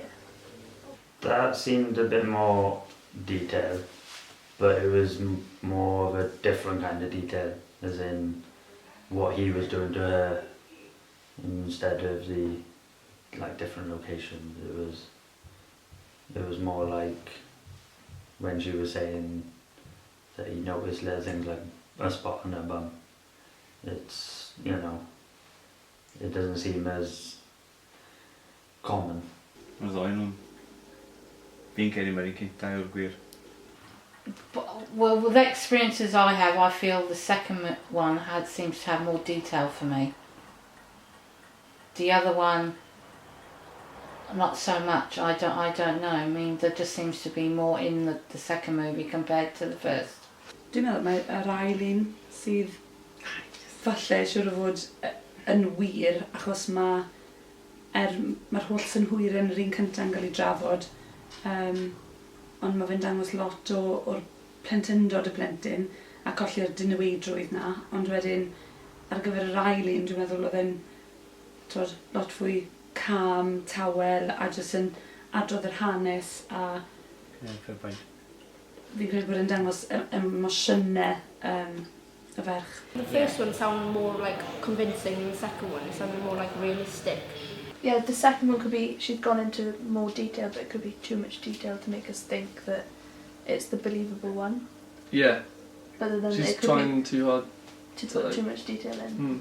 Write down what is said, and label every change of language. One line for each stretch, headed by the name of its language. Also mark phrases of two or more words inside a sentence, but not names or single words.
English: That seemed a bit more detailed, but it was more of a different kind of detail, as in what he was doing to her instead of the different locations. It was more like when she was saying that he noticed little things like a spot on her bum. It's, it doesn't seem as common.
Welsh: Os ddoi nhw'n... Fi'n credu mae'r un cynta yw'r gwir.
English: Well, with the experiences I have, I feel the second one seems to have more detail for me. The other one, not so much. I don't know. I mean, there just seems to be more in the second movie compared to the first.
Welsh: Dwi'n meddwl mae'r ail un sydd falle siwr o fod yn wir, achos mae'r holl synhwyr yn yr un cyntaf yn cael ei drafod, ond mae fe'n dangos lot o'r plentyndod y plentyn a colli'r dynewidrwydd na, ond wedyn ar gyfer yr ail un dwi'n meddwl oedd e'n lot fwy calm, tawel a jyst yn adrodd yr hanes a
English: Fair point.
Welsh: fi'n credu bod yn dangos emosiynau y ferch.
English: The first one sounded more like convincing than the second one. It sounded more like realistic. Yeah, the second one could be, she'd gone into more detail, but it could be too much detail to make us think that it's the believable one. Yeah, Rather than she's it could trying be too hard. to put too much detail in.